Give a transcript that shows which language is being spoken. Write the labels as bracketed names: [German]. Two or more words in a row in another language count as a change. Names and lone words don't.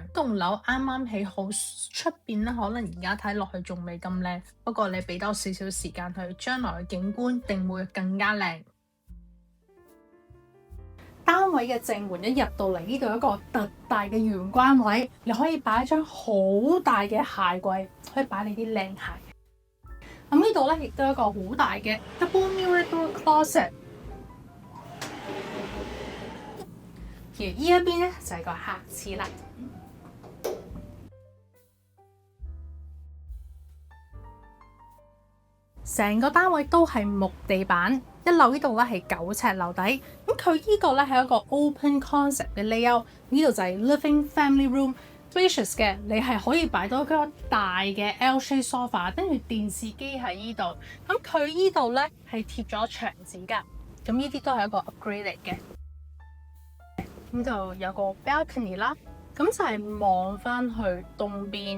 [Cantonese] 棟樓啱啱起好，出邊咧可能而家睇落去仲未咁靚，不過你俾多少少時間去，將來嘅景觀定會更加靚。單位嘅正門一入到嚟，呢度有一個特大嘅玄關位，你可以擺一張好大嘅鞋櫃，可以擺你啲靚鞋。咁呢度咧亦都有一個好大嘅 [English] double mirror door closet， [Cantonese] 而呢一邊咧就係個客廁啦。成個單位都係木地板，一樓呢度咧係9尺樓底，咁佢呢個咧係一個 [English] open concept [Cantonese] 嘅 layout， 呢度就係 [English] living family room， [Cantonese] spacious 嘅，你係可以擺到一個大嘅 [English] L-shaped sofa， [Cantonese] 跟住電視機喺呢度，咁佢呢度咧係貼咗牆紙㗎，咁呢啲都係一個 upgrade 嚟嘅。咁就有個 balcony 啦，咁就係望翻去東邊。